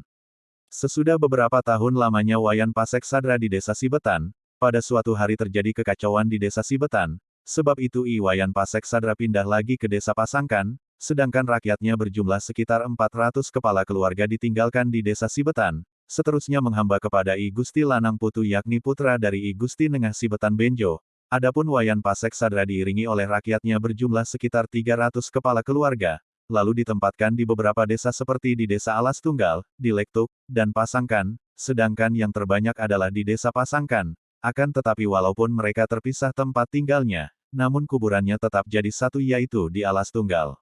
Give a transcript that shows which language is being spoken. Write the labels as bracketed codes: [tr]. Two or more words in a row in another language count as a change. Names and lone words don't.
[id] Sesudah beberapa tahun lamanya Wayan Pasek Sadra di desa Sibetan, pada suatu hari terjadi kekacauan di desa Sibetan, sebab itu I Wayan Pasek Sadra pindah lagi ke desa Pasangkan, sedangkan rakyatnya berjumlah sekitar 400 kepala keluarga ditinggalkan di desa Sibetan, seterusnya menghamba kepada I Gusti Lanang Putu yakni putra dari I Gusti Nengah Sibetan Benjo. Adapun Wayan Pasek Sadra diiringi oleh rakyatnya berjumlah sekitar 300 kepala keluarga, lalu ditempatkan di beberapa desa seperti di Desa Alas Tunggal, di Lektuk, dan Pasangkan, sedangkan yang terbanyak adalah di Desa Pasangkan. Akan tetapi walaupun mereka terpisah tempat tinggalnya, namun kuburannya tetap jadi satu yaitu di Alas Tunggal.